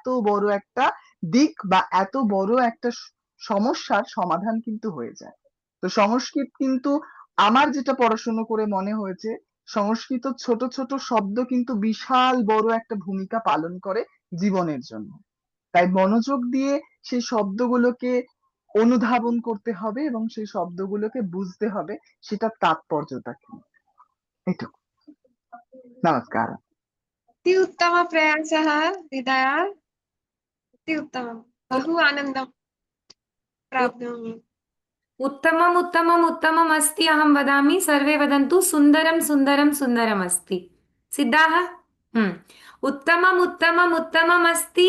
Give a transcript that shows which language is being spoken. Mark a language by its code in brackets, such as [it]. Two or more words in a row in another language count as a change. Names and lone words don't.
[bn] বড় একটা দিক বা এত বড় একটা সমস্যার সমাধান কিন্তু হয়ে যায় তো সংস্কৃত কিন্তু আমার যেটা পড়াশোনা করে মনে হয়েছে সংস্কৃত ছোট ছোট শব্দ কিন্তু বিশাল বড় একটা ভূমিকা পালন করে জীবনের জন্য তাই মনোযোগ দিয়ে সেই শব্দগুলোকে অনুধাবন করতে হবে এবং সেই শব্দগুলোকে বুঝতে হবে সেটার তাৎপর্যটা কি এইটুকু। নমস্কার। [sa] अति उत्तम प्रयासः हृदया, अति उत्तमं, बहु आनन्दं प्राप्नोमि। उत्तमम् उत्तमम् उत्तमम् अस्ति अहं वदामि सर्वे वदन्तु सुन्दरं सुन्दरं सुन्दरम् अस्ति सिद्धाः उत्तमम् उत्तमम् उत्तमम् अस्ति